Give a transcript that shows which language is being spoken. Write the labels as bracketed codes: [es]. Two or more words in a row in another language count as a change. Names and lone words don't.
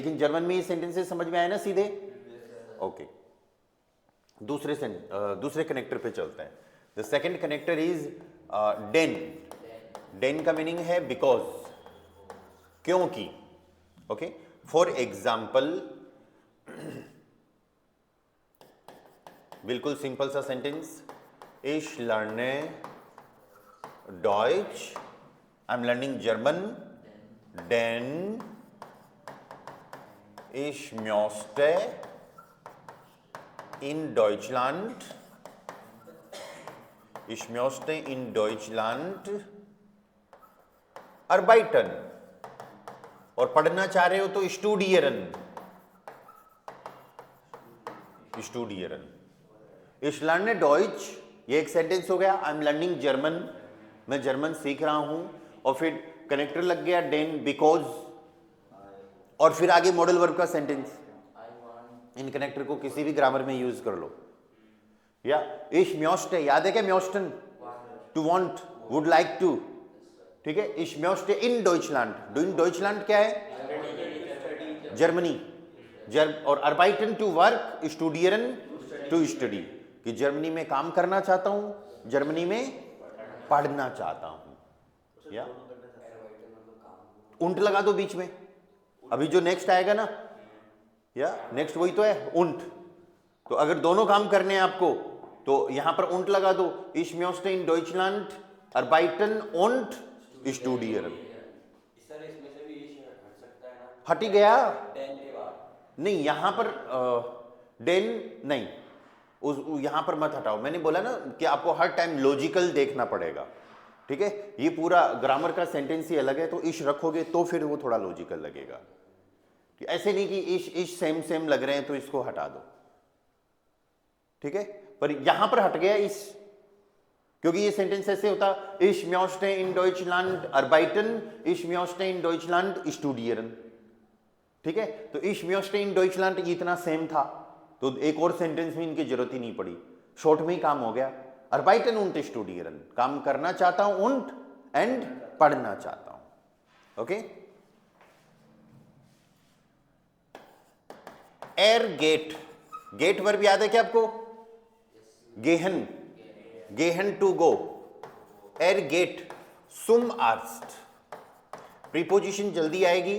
[hi] लेकिन जर्मन में ये सेंटेंसेस समझ में आए ना सीधे? ओके, दूसरे कनेक्टर पे चलते हैं। [en] the second connector is denn. [hi] डेन का मीनिंग है बिकॉज, क्योंकि। [en] okay, for example, [hi] बिल्कुल सिंपल सा सेंटेंस, [de] ich lerne Deutsch, [en] I'm learning German, [de] denn ich möchte in Deutschland arbeiten, [hi] और पढ़ना चाह रहे हो तो studieren। [de] Ich lerne Deutsch, [hi] ये एक सेंटेंस हो गया। [en] I am learning German, [hi] मैं जर्मन सीख रहा हूं, और फिर कनेक्टर लग गया डेन बिकॉज, और फिर आगे [en] modal verb [hi] का सेंटेंस। इन कनेक्टर को किसी भी ग्रामर में यूज कर लो। [de] या ich möchte, [hi] याद है क्या म्योस्टन? [en] to want, would like to, [hi] ठीक है। [de] ich möchte in Deutschland, in Deutschland [hi] क्या है? [de] जर्मनी। [hi] और arbeiten [en] to work, [hi] studieren [en] to study, [hi] कि जर्मनी में काम करना चाहता हूं, जर्मनी में पढ़ना चाहता हूं। या उंट लगा दो बीच में, अभी जो नेक्स्ट आएगा ना, या नेक्स्ट वही तो है, उंट। तो अगर दोनों काम करने हैं आपको, तो यहां पर उंट लगा दो, [de] ich möchte in Deutschland arbeiten und studieren। [hi] हट ही गया नहीं, यहां पर डेन नहीं, यहां पर मत हटाओ। मैंने बोला ना कि आपको हर टाइम लॉजिकल देखना पड़ेगा, ठीक है। ये पूरा ग्रामर का सेंटेंस ही अलग है, तो इश रखोगे तो फिर वो थोड़ा लॉजिकल लगेगा, कि ऐसे नहीं कि इश सेम सेम लग रहे हैं तो इसको हटा दो, ठीक है। पर यहां पर हट गया इस, क्योंकि ये सेंटेंस ऐसे होता, [de] ich möchte in Deutschland arbeiten, ich möchte in Deutschland studieren, [hi] ठीक है। तो [de] ich möchte in Deutschland [hi] इतना सेम था, तो एक और सेंटेंस में इनकी जरूरत ही नहीं पड़ी, शॉर्ट में ही काम हो गया। [de] arbeiten und studieren, [hi] काम करना चाहता हूं, und एंड पढ़ना चाहता हूं। ओके, [de] er geht, [hi] गेट वर्ब याद है क्या आपको? [de] gehen, gehen [en] to go, [de] er geht zum Arzt, [hi] प्रीपोजिशन जल्दी आएगी।